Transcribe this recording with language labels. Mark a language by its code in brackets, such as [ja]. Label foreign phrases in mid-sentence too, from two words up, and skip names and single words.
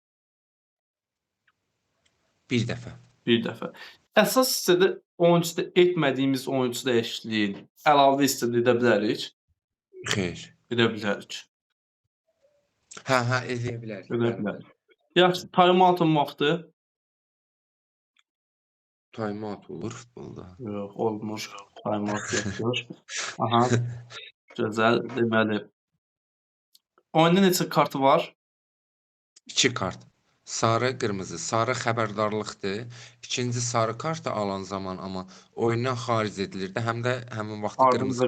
[az] 1 dəfə. Bir dəfə. Əsas hissədə oyunçuda etmədiyimiz oyunçu dəyişikliyi əlavə hissədə edə bilərik. Xeyr. Edə bilərik. Hə, edə bilərik. Edə bilərik. Yaxşı, time-outun vaxtı? Time-out olur futbolda. Yox, olmur. Time-out yoxdur. Aha. Gözəl. Deməli, oyunda neçə kart var? 2 kart. Sarı, qırmızı. Sarı xəbərdarlıqdır. İkinci sarı kart da alan zaman amma oyundan xaric edilir də, həm də həmin vaxtda qırmızı